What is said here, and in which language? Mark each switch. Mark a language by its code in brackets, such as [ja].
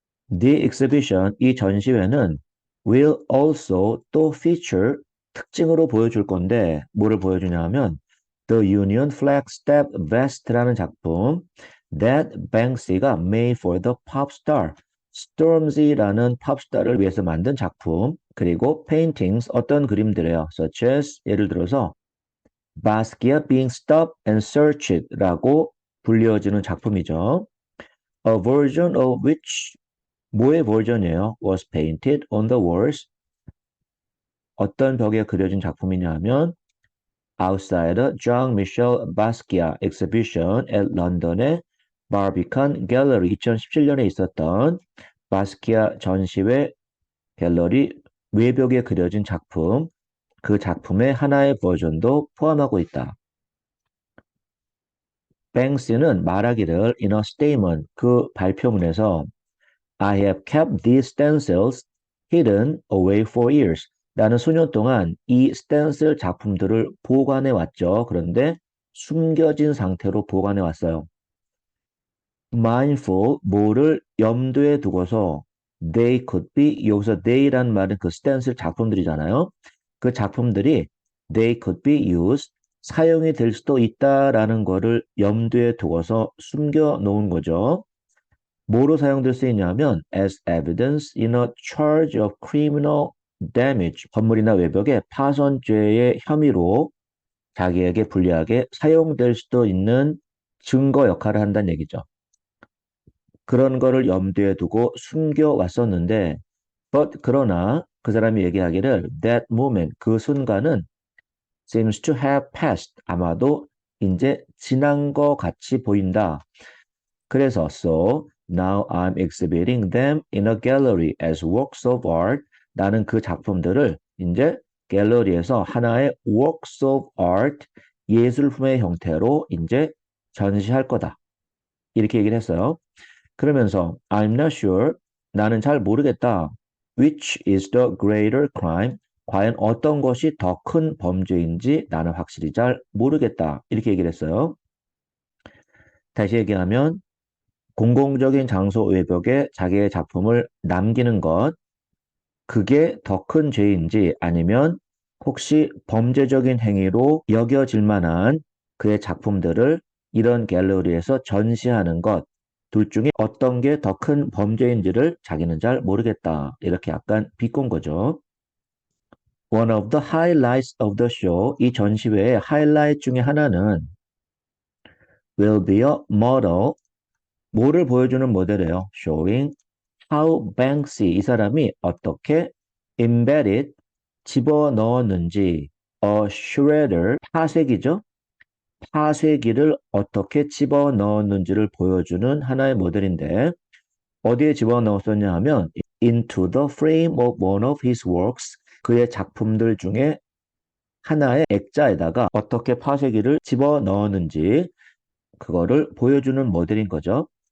[en] The exhibition, [ko] 이 전시회는 [en] will also [ko] 또 [en] feature, [ko] 특징으로 보여줄 건데 뭐를 보여주냐 하면 The Union Flag Step Vest라는 작품 that Banksy가 [en] made for the pop star, [ko] Stormzy라는 팝스타를 위해서 만든 작품, 그리고 paintings, 어떤 그림들이에요. [en] such as, [ko] 예를 들어서 Basquiat being stopped and searched라고 불리워지는 작품이죠. [en] A version of which, [ko] 뭐의 버전이에요? [en] was painted on the walls. [ko] 어떤 벽에 그려진 작품이냐 하면 [en] outside the Jean-Michel Basquiat exhibition at [ko] 런던의 Barbican Gallery, 2017년에 있었던 바스키아 전시회 갤러리 외벽에 그려진 작품, 그 작품의 하나의 버전도 포함하고 있다. 뱅스는 말하기를 [en] in a statement, [ko] 그 발표문에서 [en] I have kept these stencils hidden away for years. [ko] 나는 수년 동안 이 스텐슬 작품들을 보관해 왔죠. 그런데 숨겨진 상태로 보관해 왔어요. [en] mindful, [ko] 뭐를 염두에 두고서 [en] they could be, [ko] 여기서 they란 말은 그 스탠스 작품들이잖아요. 그 작품들이 [en] they could be used, [ko] 사용이 될 수도 있다라는 거를 염두에 두고서 숨겨 놓은 거죠. 뭐로 사용될 수 있냐면 [en] as evidence in a charge of criminal damage, [ko] 건물이나 외벽의 파손죄의 혐의로 자기에게 불리하게 사용될 수도 있는 증거 역할을 한다는 얘기죠. 그런 거를 염두에 두고 숨겨왔었는데 그러나 그 사람이 얘기하기를 [en] that moment, [ko] 그 순간은 [en] seems to have passed, [ko] 아마도 이제 지난 거 같이 보인다. 그래서 [en] so now I'm exhibiting them in a gallery as works of art. [ko] 나는 그 작품들을 이제 갤러리에서 하나의 [en] works of art, [ko] 예술품의 형태로 이제 전시할 거다. 이렇게 얘기를 했어요. 그러면서 [en] I'm not sure, [ko] 나는 잘 모르겠다. [en] Which is the greater crime? [ko] 과연 어떤 것이 더 큰 범죄인지 나는 확실히 잘 모르겠다. 이렇게 얘기를 했어요. 다시 얘기하면 공공적인 장소 외벽에 자기의 작품을 남기는 것, 그게 더 큰 죄인지 아니면 혹시 범죄적인 행위로 여겨질 만한 그의 작품들을 이런 갤러리에서 전시하는 것, 둘 중에 어떤 게 더 큰 범죄인지를 자기는 잘 모르겠다. 이렇게 약간 비꼰 거죠. [en] One of the highlights of the show, [ko] 이 전시회의 하이라이트 중에 하나는 [en] will be a model, [ko] 뭐를 보여주는 모델이에요. [en] Showing how Banksy, [ko] 이 사람이 어떻게 [en] embedded, [ko] 집어넣었는지, [en] a shredder, [ko] 파쇄기죠. 파쇄기를 어떻게 집어넣었는지를 보여주는 하나의 모델인데 어디에 집어넣었었냐 하면 [en] into the frame of one of his works, [ko] 그의 작품들 중에 하나의 액자에다가 어떻게 파쇄기를 집어넣었는지 그거를 보여주는 모델인 거죠.